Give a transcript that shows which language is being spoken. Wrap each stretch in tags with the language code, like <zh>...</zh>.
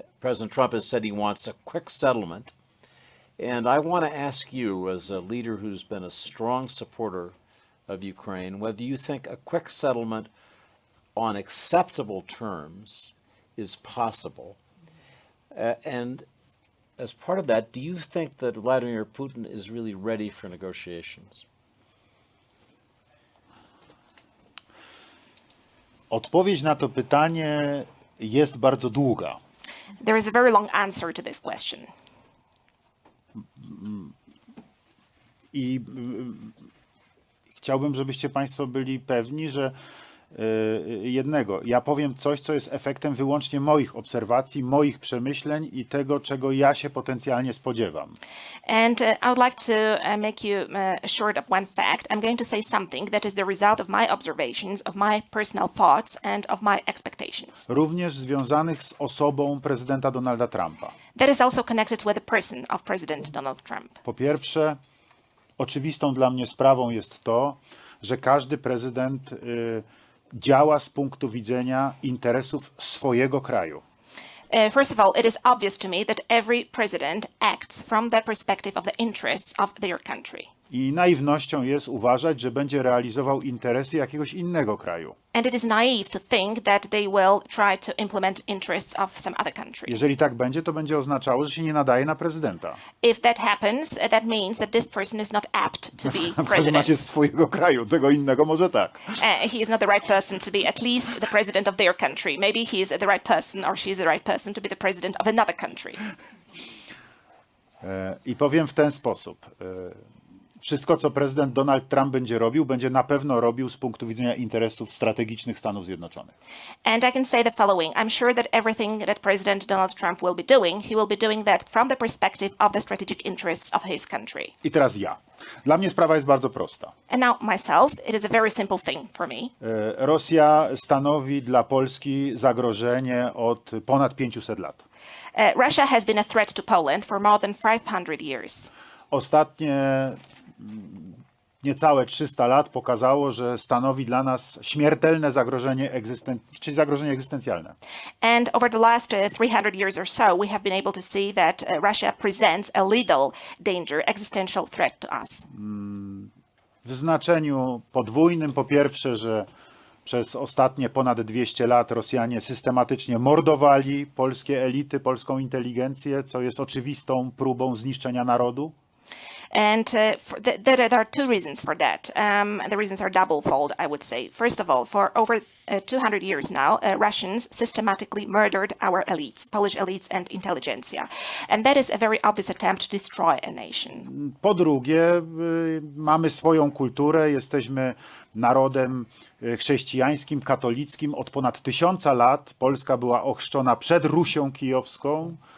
<en>President Trump has said he wants a quick settlement. And I want to ask you, as a leader who's been a strong supporter of Ukraine, whether you think a quick settlement on acceptable terms is possible. And as part of that, do you think that Vladimir Putin is really ready for negotiations?</en> <pl>Odpowiedź na to pytanie jest bardzo długa.</pl> <en>There is a very long answer to this question.</en> <pl>I chciałbym, żebyście Państwo byli pewni, że jednego, ja powiem coś, co jest efektem wyłącznie moich obserwacji, moich przemyśleń i tego, czego ja się potencjalnie spodziewam.</pl> <en>And I would like to make you assured of one fact. I'm going to say something that is the result of my observations, of my personal thoughts and of my expectations.</en> <pl>Również związanych z osobą prezydenta Donalda Trumpa.</pl> <en>That is also connected with the person of President Donald Trump.</en> <pl>Po pierwsze, oczywistą dla mnie sprawą jest to, że każdy prezydent działa z punktu widzenia interesów swojego kraju.</pl> <en>First of all, it is obvious to me that every president acts from the perspective of the interests of their country.</en> <pl>I naiwnością jest uważać, że będzie realizował interesy jakiegoś innego kraju.</pl> <en>And it is naive to think that they will try to implement interests of some other country.</en> <pl>Jeżeli tak będzie, to będzie oznaczało, że się nie nadaje na prezydenta.</pl> <en>If that happens, that means that this person is not apt to be</en> <pl>W każdym</pl> <en>president.</en> <pl>razie z swojego kraju, tego innego może tak.</pl> <en>He is not the right person to be at least the president of their country. Maybe he is the right person or she is the right person to be the president of another country.</en> <pl>I powiem w ten sposób. wszystko, co prezydent Donald Trump będzie robił, będzie na pewno robił z punktu widzenia interesów strategicznych Stanów Zjednoczonych.</pl> <en>And I can say the following. I'm sure that everything that President Donald Trump will be doing, he will be doing that from the perspective of the strategic interests of his country.</en> <pl>I teraz ja. Dla mnie sprawa jest bardzo prosta.</pl> <en>And now myself, it is a very simple thing for me.</en> <pl>Rosja stanowi dla Polski zagrożenie od ponad 500 lat.</pl> <en>Russia has been a threat to Poland for more than 500 years.</en> <pl>Ostatnie niecałe 300 lat pokazało, że stanowi dla nas śmiertelne zagrożenie, czyli zagrożenie egzystencjalne.</pl> <en>And over the last 300 years or so, we have been able to see that Russia presents a lethal danger, existential threat to us.</en> <pl>W znaczeniu podwójnym. Po pierwsze, że przez ostatnie ponad 200 lat Rosjanie systematycznie mordowali polskie elity, polską inteligencję, co jest oczywistą próbą zniszczenia narodu.</pl> <en>And there are two reasons for that. The reasons are doublefold, I would say. First of all, for over 200 years now, Russians systematically murdered our elites, Polish elites and intelligentsia. And that is a very obvious attempt to destroy a nation.</en> <pl>Po drugie, mamy swoją kulturę, jesteśmy narodem chrześcijańskim, katolickim. Od ponad 1000 lat Polska była ochrzczona przed Rusią Kijowską.</pl>